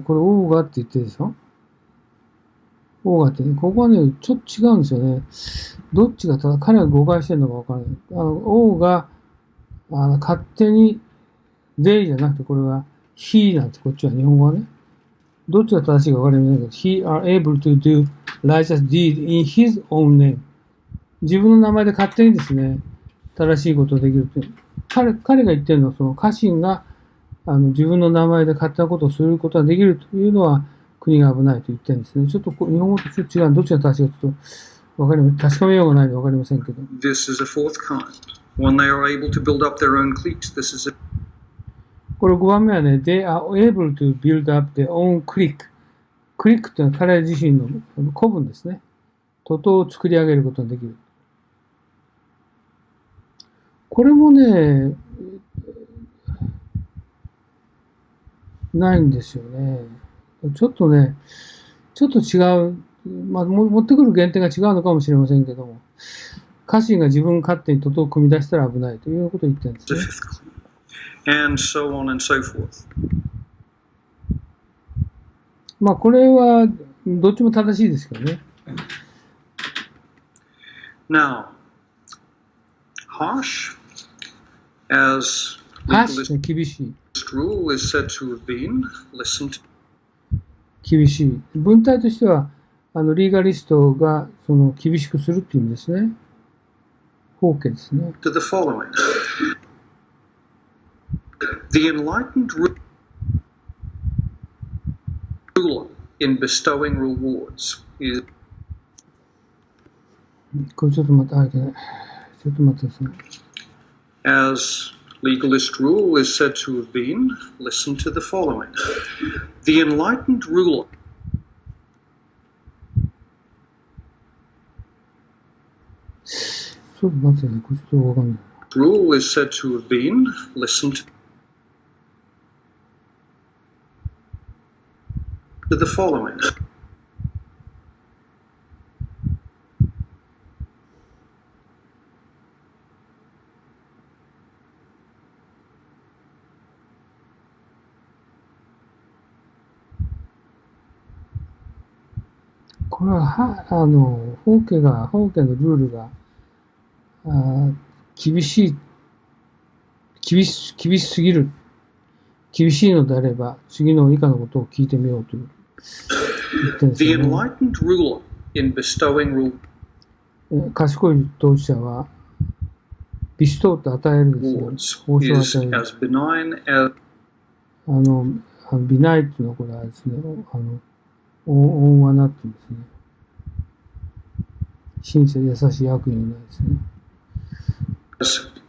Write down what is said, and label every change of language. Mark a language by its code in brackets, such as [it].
[ja] これ、オーガって言ってるでしょ？オーガってね、ここはね、ちょっと違うんですよね。どっちが彼が誤解してるのかわからない。オーが、勝手に、they じゃなくて、これは he なんです。こっちは日本語はね。どっちが正しいかわかりませんけど、 [en] he are able to do righteous deed in his own name。 [ja] 自分の名前で勝手にですね、正しいことができるって。彼が言ってるのは、その家臣が、自分の名前で勝手なことをすることができるというのは、国が危ないと言ってるんですね。ちょっと日本語とちょっと違う。どっちが正しいかちょっとわかりません。確かめようがないのでわかりませんけど。 [en] This is a fourth kind. When they are able to build up their own cliques, this is a [ja] これ5番目はね、 [en] they are able to build up their own clique。 [ja] クリックというのは彼ら自身の古文ですね。徒党を作り上げることができる。これもね、ないんですよね。ちょっとね、ちょっと違う、まあ、持ってくる原点が違うのかもしれませんけども、家臣が自分勝手に徒党を組み出したら危ないということを言ってるんですね。 [en] And so on and so forth. [ja] まあ、これはどっちも正しいですけどね。 [en] Now, harsh as [ja] 厳しい。 [en] rule is said to have been listened to. [ja] 厳しい。文体としては、リーガリストがその厳しくするっていう意味ですね。法家ですね。 [en] To the following. The enlightened ruler in bestowing rewards is. [ja] これちょっと待って、いけない。ちょっと待ってください。 [en] As legalist rule is said to have been, listen to the following. The enlightened ruler. [ja] ちょっと待ってください。これちょっとわかんない。 [en] Rule is said to have been, listen to the following. [ja] これは、法家のルールが、厳しすぎる。厳しいのであれば、次の以下のことを聞いてみようという言ってるんですよね。 [en] The enlightened ruler in bestowing rule. [ja] 賢い統治者は、ビストーと与えるですよ。報酬を与える。 [en] as benign as [ja] ビナイっていうのはこれはですね、温和なっていうんですね。親切優しい悪意のないですね。